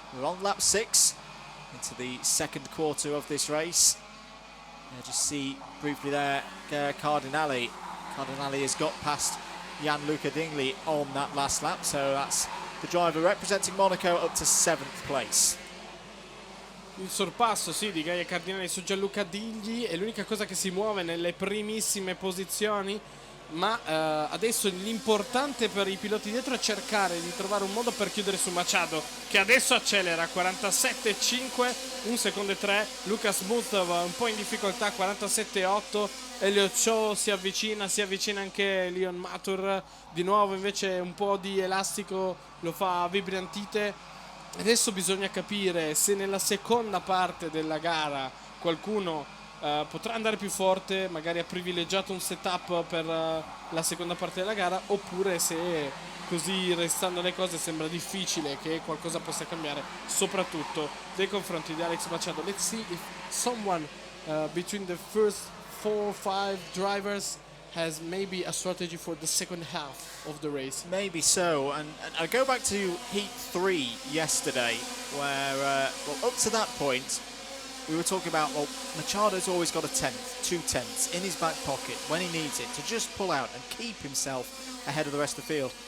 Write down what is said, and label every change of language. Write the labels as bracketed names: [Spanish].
[English] We're on lap 6 into the second quarter of this race. Just see briefly there, Cardinale. Cardinale has got past Gianluca Dingley on that last lap, so that's the driver representing Monaco up to 7th place. [Italian] Il sorpasso, sì, di Gaia Cardinale su Gianluca Digli è l'unica cosa che si muove nelle primissime posizioni, ma adesso l'importante per i piloti dietro è cercare di trovare un modo per chiudere su Machado, che adesso accelera 47,5, 1 secondo e 3. Lucas Muth va un po' in difficoltà, 47,8. Elliott Shaw si avvicina anche Leon Mathur, di nuovo invece un po' di elastico lo fa Vibrantite. Adesso bisogna capire se nella seconda parte della gara qualcuno potrà andare più forte, magari ha privilegiato un setup per la seconda parte della gara, oppure se così restando le cose sembra difficile che qualcosa possa cambiare, soprattutto nei confronti di Alex Machado. [English] Let's see if someone between the first 4 or 5 drivers has maybe a strategy for the second half of the race. Maybe so, and I go back to Heat 3 yesterday, where well, up to that point we were talking about, well, Machado's always got a 10th, 2 tenths in his back pocket when he needs it to just pull out and keep himself ahead of the rest of the field.